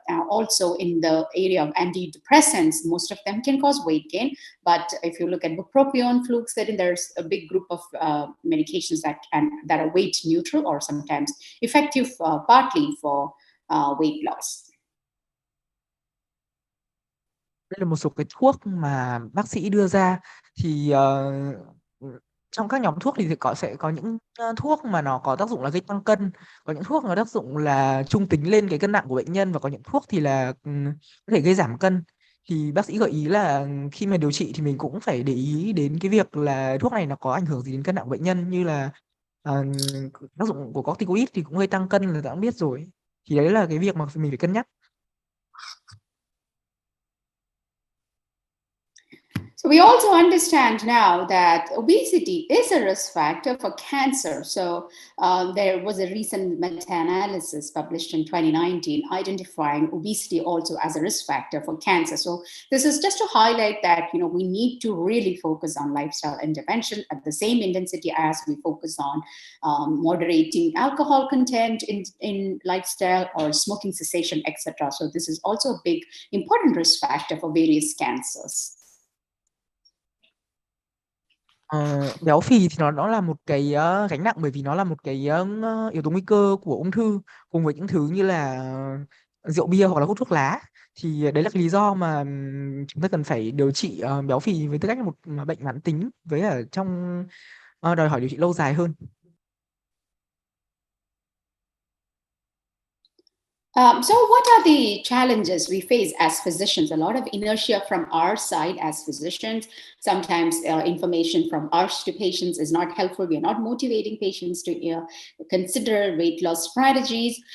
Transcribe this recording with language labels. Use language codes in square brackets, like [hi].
[en] Also in the area of antidepressants, most of them can cause weight gain. But if you look at bupropion, fluoxetine, there's a big group of medications that are weight neutral or sometimes effective partly for weight loss. [vi] Đây là một số cái thuốc mà bác sĩ đưa ra. Thì trong các nhóm thuốc thì sẽ có những thuốc mà nó có tác dụng là gây tăng cân, có những thuốc nó tác dụng là trung tính lên cái cân nặng của bệnh nhân, và có những thuốc thì là có thể gây giảm cân. Thì bác sĩ gợi ý là khi mà điều trị thì mình cũng phải để ý đến cái việc là thuốc này nó có ảnh hưởng gì đến cân nặng của bệnh nhân, như là tác dụng của corticoid thì cũng gây tăng cân là đã biết rồi. Thì đấy là cái việc mà mình phải cân nhắc. [en] So we also understand now that obesity is a risk factor for cancer. So there was a recent meta-analysis published in 2019 identifying obesity also as a risk factor for cancer. So this is just to highlight that we need to really focus on lifestyle intervention at the same intensity as we focus on moderating alcohol content in lifestyle or smoking cessation, etc. So this is also a big important risk factor for various cancers. [vi] Béo phì thì nó là một cái gánh nặng, bởi vì nó là một cái yếu tố nguy cơ của ung thư, cùng với những thứ như là rượu bia hoặc là hút thuốc lá. Thì đấy là cái lý do mà chúng ta cần phải điều trị béo phì với tư cách là một bệnh mãn tính, với ở trong đòi hỏi điều trị lâu dài hơn. [en] So what are the challenges we face as physicians? A lot of inertia from our side as physicians. Sometimes information from us to patients is not helpful. We are not motivating patients to consider weight loss strategies.